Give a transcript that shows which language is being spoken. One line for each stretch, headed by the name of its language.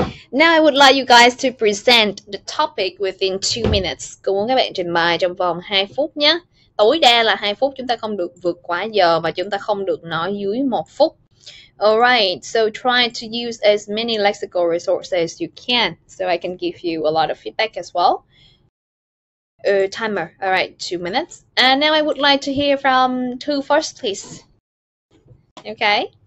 English: Now I would like you guys to present the topic within 2 minutes.
Vietnamese: Cô muốn các bạn trình bày trong vòng 2 phút nhé. Tối đa là 2 phút, chúng ta không được vượt quá giờ và chúng ta không được nói dưới 1 phút.
English: Alright, so try to use as many lexical resources as you can, so I can give you a lot of feedback as well. Timer, alright, 2 minutes. And now I would like to hear from Thu first, please. Okay.